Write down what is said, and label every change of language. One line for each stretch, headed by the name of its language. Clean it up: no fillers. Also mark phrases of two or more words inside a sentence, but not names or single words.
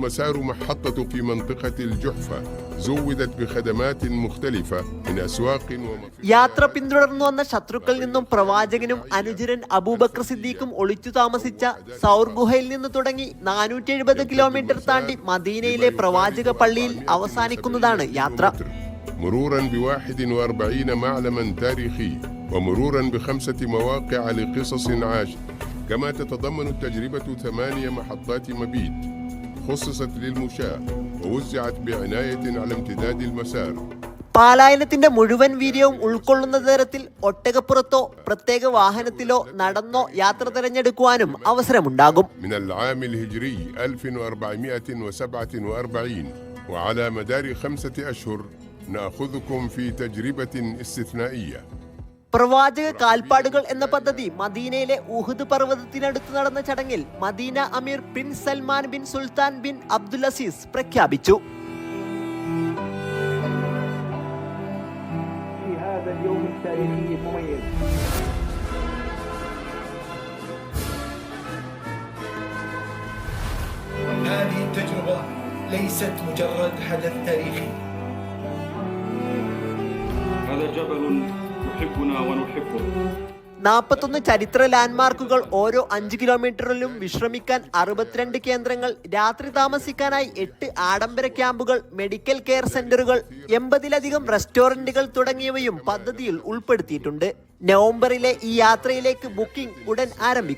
Malayalam: യാത്ര പിന്തുടർന്നു വന്ന ശത്രുക്കളിൽ നിന്നും പ്രവാചകനും അനുചരൻ അബൂബക്കർ സിദ്ദീഖും ഒളിച്ചു താമസിച്ച സൗർ ഗുഹയിൽ നിന്ന് തുടങ്ങി 470 കിലോമീറ്റർ താണ്ടി മദീനയിലെ പ്രവാചക പള്ളിയിൽ അവസാനിക്കുന്നതാണ് യാത്ര.
Arabic: مرورا ب41 معلما تاريخي ومرورا ب5 مواقع لقصص عاش كما تتضمن التجربة 8 محطات مبيت خصصت للمشاة ووزعت بعناية على امتداد المسار.
Malayalam: പാലായനത്തിന്റെ മുഴുവൻ വീര്യവും ഉൾക്കൊള്ളുന്ന തരത്തിൽ ഒട്ടകപ്പുറത്തോ പ്രത്യേക വാഹനത്തിലോ നടന്നോ യാത്ര തിരഞ്ഞെടുക്കുവാനും അവസരമുണ്ടാകും.
Arabic: من العام الهجري 1447 وعلى مدار 5 أشهر نأخذكم في تجربة استثنائية.
Malayalam: പ്രവാചക കാൽപ്പാടുകൾ എന്ന പദ്ധതി മദീനയിലെ ഉഹുദ് പർവ്വതത്തിനടുത്ത് നടന്ന ചടങ്ങിൽ മദീന അമീർ പ്രിൻസ് സൽമാൻ ബിൻ സുൽത്താൻ ബിൻ അബ്ദുൽ അസീസ് പ്രഖ്യാപിച്ചു.
Arabic: هذه التجربة ليست مجرد حدث تاريخي. هذا جبل يحبنا ونحبه.
Malayalam: 41 ചരിത്ര ലാൻഡ്മാർക്കുകൾ, ഓരോ 5 കിലോമീറ്ററിലും വിശ്രമിക്കാൻ 62 കേന്ദ്രങ്ങൾ, രാത്രി താമസിക്കാനായി 8 ആഡംബര ക്യാമ്പുകൾ,
English: medical care centres,
Malayalam: 80-ലധികം റെസ്റ്റോറന്റുകൾ തുടങ്ങിയവയും പദ്ധതിയിൽ ഉൾപ്പെടുത്തിയിട്ടുണ്ട്. നവംബറിലെ ഈ യാത്രയിലേക്ക് ബുക്കിംഗ് ഉടൻ ആരംഭിക്കും.